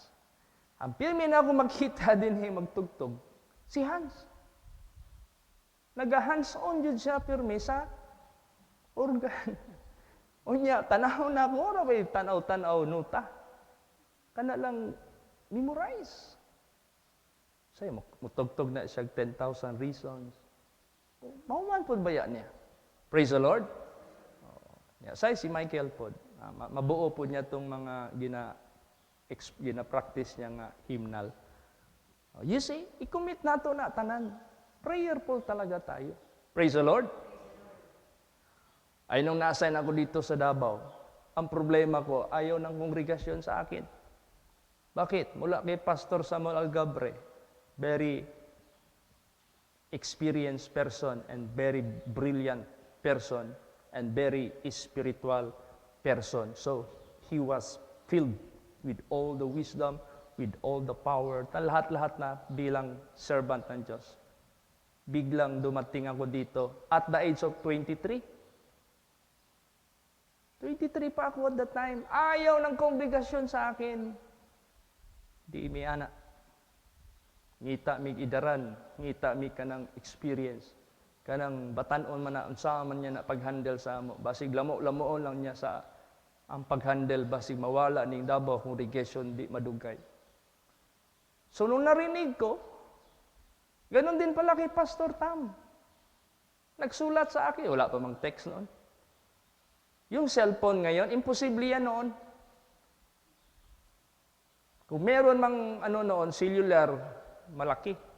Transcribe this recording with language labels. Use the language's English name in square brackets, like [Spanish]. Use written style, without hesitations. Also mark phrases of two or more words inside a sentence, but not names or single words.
[Cebuano] Ang pirmi na ako makita din magtugtog, si Hans. Naga-hands-on yun siya pirmi sa organ. Unya, tanaw na ako, ora ba tanaw-tanaw nuta? Kana lang memorize. Say, mutugtog na siya 10,000 reasons. Mauman po ba yan niya? [English] Praise the Lord. [Cebuano] Say, si Michael po, mabuo po niya itong mga gina-practice niya nga hymnal. [English] You see, [Cebuano] i-commit nato na tanan. [Filipino] Prayerful talaga tayo. [English] Praise the Lord. [Filipino] Ay nung na-assign ako dito sa Davao, ang problema ko, ayaw ng kongregasyon sa akin. Bakit? Mula kay Pastor Samuel Algabre, [English] very experienced person and very brilliant person and very spiritual person. So, he was filled with all the wisdom, with all the power, [Filipino] lahat-lahat na bilang servant ng Diyos. Biglang dumating ako dito [English] at the age of 23. [Filipino] 23 pa ako [English] at that time. [Filipino] Ayaw ng kongregasyon sa akin. [Cebuano] Di mi anak. Ngita mi idaran, ngita mi kanang experience. Kanang batanon man na unsa man niya na paghandle sa amo. Basig lamo-lamoon lang niya sa ang paghandle basig mawala ning Davao congregation di madugay. [Filipino] So nung narinig ko, ganon din pala kay Pastor Tam. Nagsulat sa akin, wala pa mang text noon. Yung cellphone ngayon, imposible yan noon. Kung meron mang noon, cellular, malaki.